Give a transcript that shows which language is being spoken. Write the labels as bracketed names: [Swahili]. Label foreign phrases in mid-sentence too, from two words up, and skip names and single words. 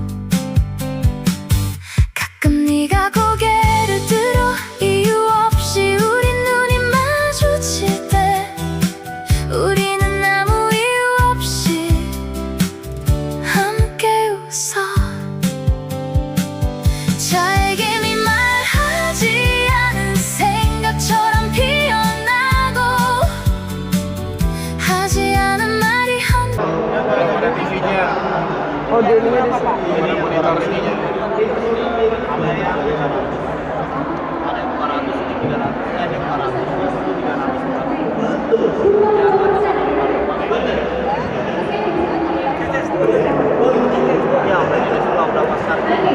[Korean] 가끔 네가 고개를 들어 이유 없이 우리 눈이 마주칠 때 우리는 아무 이유 없이 함께 웃어 잘게 네 말하지 않은 생각처럼 피어나고 하지 않은 말이 한 [Indonesian] Ada TV-nya, Oh, dia ini di sini. ada monitor sininya. Ya, ini sudah berapa kali?